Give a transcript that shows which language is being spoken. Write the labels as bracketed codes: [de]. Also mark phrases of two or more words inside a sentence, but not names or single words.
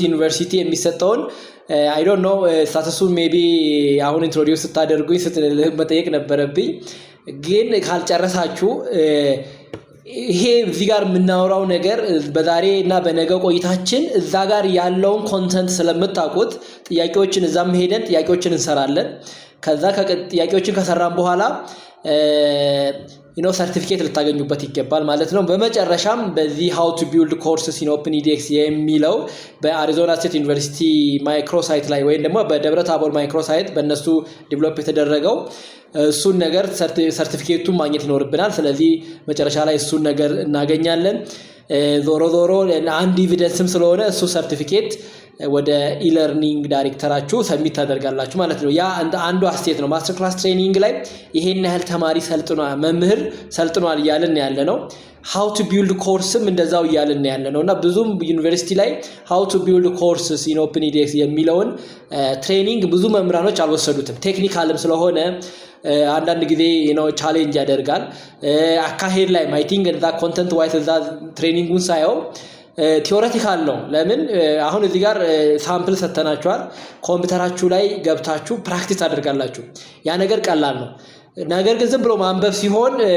[am] ዩኒቨርሲቲ የሚሰጠውን [en] I don't know [am] ስታተሱን ሜቢ አሁን ኢንትሮዲዩስ ስታደርጉኝ መጠየቅ ነበረብኝ። ግን ካልጨረሳችሁ ይሄ እዚህ ጋር የምናወራው ነገር በዛሬ እና በነገ ቆይታችን እዛ ጋር ያለውን ኮንተንት ስለምታውቁት ጥያቄዎችን እዛም ሄደን ጥያቄዎችን እንሰራለን። ከዛ ጥያቄዎችን ከሰራን በኋላ ሰርቲፊኬት ልታገኙበት ይገባል ማለት ነው። በመጨረሻም በዚህ [en] how to build courses in OpenEDX [am] የሚለው በአሪዞና ስቴት ዩኒቨርሲቲ ማይክሮሳይት ላይ ወይም ደግሞ በደብረ ታቦር ማይክሮሳይት በእነሱ ዲቨሎፕ የተደረገው እሱን ነገር ሰርቲፊኬቱን ማግኘት ይኖርብናል። ስለዚህ መጨረሻ ላይ እሱን ነገር እናገኛለን። ዞሮ አንድ ኤቪደንስም ስለሆነ እሱ ሰርቲፊኬት ወደ ኢለርኒንግ ዳይሬክተራችሁ ሰብሚት ታደርጋላችሁ ማለት ነው። ያ አንዱ አስቴት ነው። ማስተር [en] class training [am] ላይ ይሄን ያህል ተማሪ ሰልጥኗል፣ መምህር ሰልጥኗል እያልን ያለ ነው። [en] how to build [am] ኮርስም እንደዛው እያልን ያለ ነውና ብዙም ዩኒቨርሲቲ ላይ [en] how to build courses in OpenEDX [am] የሚለውን ትሬኒንግ ብዙ መምህራኖች አልወሰዱትም። ቴክኒካልም ስለሆነ አንዳንድ ጊዜ ቻሌንጅ ያደርጋል። አካሄድ ላይ [en] I think [am] እዛ [en] content wise [am] እዛ ትሬኒንጉን ሳየው ቲዮሬቲካል ነው። ለምን አሁን እዚህ ጋር ሳምፕል ሰተናችኋል። ኮምፒውተራችሁ ላይ ገብታችሁ ፕራክቲስ አድርጋላችሁ። ያ ነገር ቀላል ነው። ነገር ግን ዝም ብሎ ማንበብ ሲሆን